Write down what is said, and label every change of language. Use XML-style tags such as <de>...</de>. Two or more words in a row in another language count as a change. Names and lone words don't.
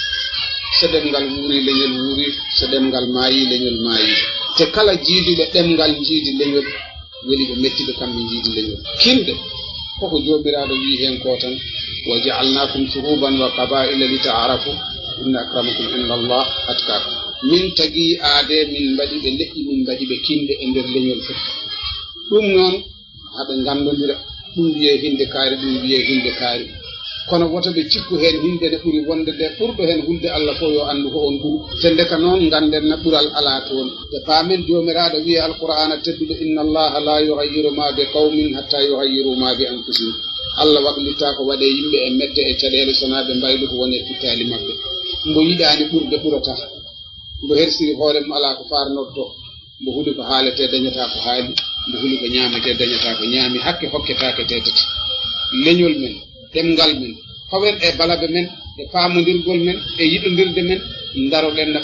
<ff>so ɗemngal wuuri leñol wuuri so ɗemngal maayi leñol maayi te kala jiiduɓe ɗemngal jiidi leñol weli ɓe mettiɓe kamɓe jiidi leñol kinde koko jooɓiraɗo wi hen ko tan</ff> <ar>وجعلناكم شعوبا وقبائل لتعارفوا إن أكرمكم عند الله أتقاكم</ar> <ff>min tagi aade min mbaɗi ɓe leƴƴi min mbaɗi ɓe kinde e nder leñol fof ɗum noon haɓe gandodira ɗum wiye hinde kaari ɗum wiye hinde kaari kono woto ɓe cikku hen hinde nde ɓuri wonde nde ɓurɗo hen hulde Allah fof yo andu ko on ɓuru te ndeka noon ganden na ɓural ala toon te paamen jomiraɗo wiye alqur'ana tedduɗo inna</ff> <ar>الله لا يغير ما بقوم حتى يغير ما بأنفسهم</ar> <ff>Allah waɗlitta ko waɗe yimɓe e medde e caɗele sona ɓe mbaylu ko woni e fittali mabɓe mbo yiɗani ɓurde ɓurata mbo hersiri hoore mum ala ko farnotto mbo huuli ko haalete dañata ko haali mbo huuli ko ñamete dañata ko ñaami hakke hokketake tetati leñol men ɗemngal men fawen e balabe men e faamodirgol men e yiɗodirde men daroɗen no</ff>